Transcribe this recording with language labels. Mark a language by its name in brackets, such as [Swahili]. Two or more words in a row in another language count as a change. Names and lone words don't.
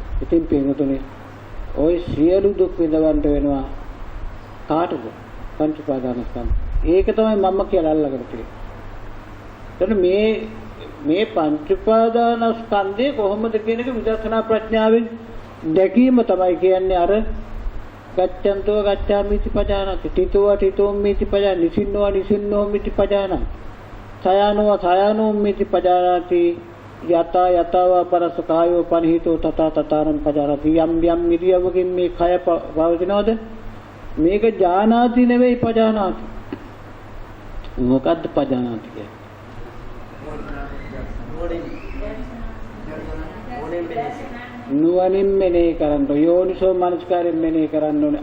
[Sinhala] ඉතින් පින්වතුනි ওই සියලු දුක් විඳවන්න වෙනවා කාටද? පංච උපාදානස්කන්ධ. ඒක තමයි මම කියලා අල්ලගෙන තියෙන්නේ. එතන මේ පංච උපාදානස්කන්ධය කොහොමද කියන එක විදර්ශනා ප්‍රඥාවෙන් දැකීම තමයි කියන්නේ අර [Pali] ගච්ඡන්තෝ ගච්ඡාමිති පජානාති තිතෝ තිතෝ මිති පජා නිසින්නෝ මිති පජානාති සයනෝ සයනෝ මිති පජානාති යතා යතව පරස කායෝ පනිහිතෝ තත තතරං පජානාති [Sinhala] යම් යම් ඉරියවකින් මේ කය පවතිනවද මේක ජානාති නෙවෙයි පජානාති. මොකද්ද පජානාති කියන්නේ? නුවණින් මෙනෙහි කරන්න යෝනිසෝ මනස්කාරයෙන් මෙනෙහි කරන්න ඕනේ.